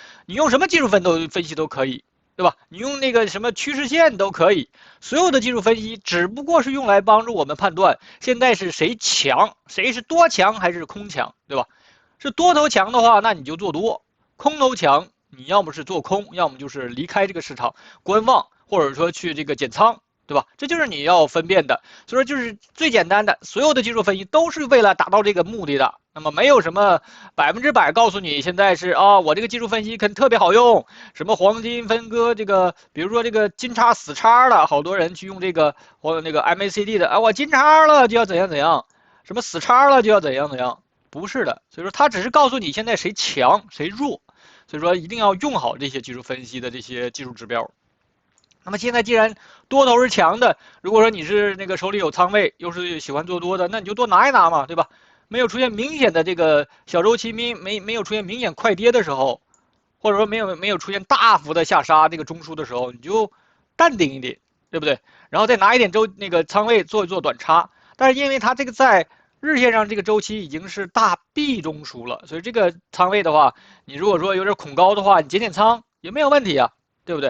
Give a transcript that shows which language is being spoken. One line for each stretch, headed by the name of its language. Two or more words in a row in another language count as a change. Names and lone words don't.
Chinese: 你用什麼技術分析都可以，對吧？你用那個什麼趨勢線都可以，所有的技術分析只不過是用來幫助我們判斷現在是誰強，誰是多強還是空強，對吧？是多頭強的話，那你就做多；空頭強，你要麼是做空，要麼就是離開這個市場觀望，或者說去這個減倉。對吧？這就是你要分辨的，所以說就是最簡單的，所有的技術分析都是為了達到這個目的的。那麼沒有什麼100%告訴你現在是我這個技術分析可能特別好用，什麼黃金分割這個，比如說這個金叉死叉了，好多人去用這個或那個 MACD 的，我金叉了就要怎樣怎樣，什麼死叉了就要怎樣怎樣，不是的。所以說它只是告訴你現在誰強誰弱，所以說一定要用好這些技術分析的這些技術指標。那麼現在既然多頭是強的，如果說你是那個手裡有倉位，又是喜歡做多的，那你就多拿一拿嘛，對吧？沒有出現明顯的這個小週期沒有出現明顯快跌的時候，或者說沒有出現大幅的下殺這個中樞的時候，你就淡定一點，對不對？然后再拿一點那個倉位做一做短差。但是因為它這個在日線上這個週期已經是大 B 中樞了，所以這個倉位的話，你如果說有點恐高的話，你減倉也沒有問題啊，對不對？